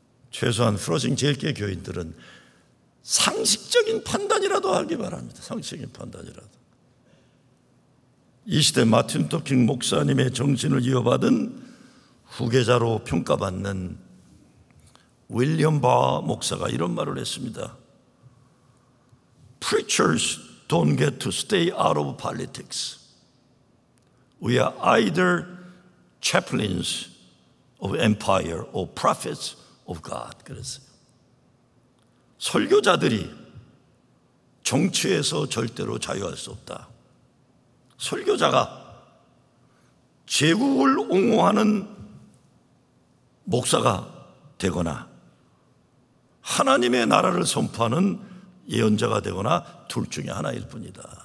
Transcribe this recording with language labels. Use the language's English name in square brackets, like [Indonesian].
[Korean] 최소한 프로징 제일교회 교인들은 상식적인 판단이라도 하기 바랍니다. 상식적인 판단이라도. 이 시대 마틴 루터 킹 목사님의 정신을 이어받은 후계자로 평가받는 윌리엄 바 목사가 이런 말을 했습니다. [English] Preachers don't get to stay out of politics. We are either chaplains of empire or prophets of God. [Korean] 그랬어요. 설교자들이 정치에서 절대로 자유할 수 없다. 설교자가 제국을 옹호하는 목사가 되거나 하나님의 나라를 선포하는 예언자가 되거나 둘 중에 하나일 뿐이다.